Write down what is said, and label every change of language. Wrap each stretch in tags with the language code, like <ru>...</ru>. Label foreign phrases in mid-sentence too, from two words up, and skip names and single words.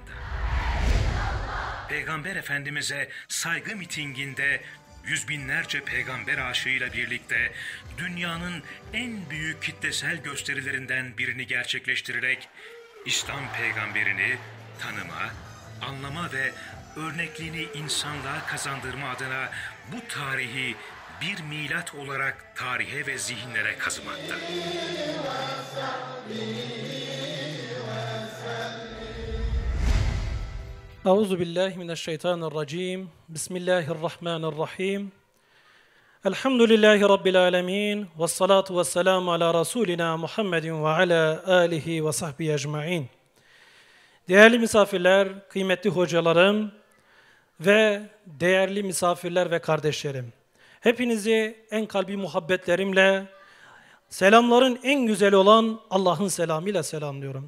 <tr>Peygamber Efendimiz'e saygı mitinginde yüz binlerce peygamber aşığıyla birlikte dünyanın en büyük kitlesel gösterilerinden birini gerçekleştirerek İslam peygamberini tanıma, anlama ve örnekliğini insanlığa kazandırma adına bu tarihi bir milat olarak tarihe ve zihinlere kazımakta.</tr> <ar>أعوذ بالله من الشيطان الرجيم. Bismillahirrahmanirrahim. الحمد لله رب العالمين والصلاة والسلام على رسولنا محمد وعلى آله وصحبه أجمعين.</ar> <tr>Değerli misafirler, kıymetli hocalarım ve değerli misafirler ve kardeşlerim. Hepinizi en kalbi muhabbetlerimle, selamların en güzeli olan Allah'ın selamıyla selamlıyorum.</tr>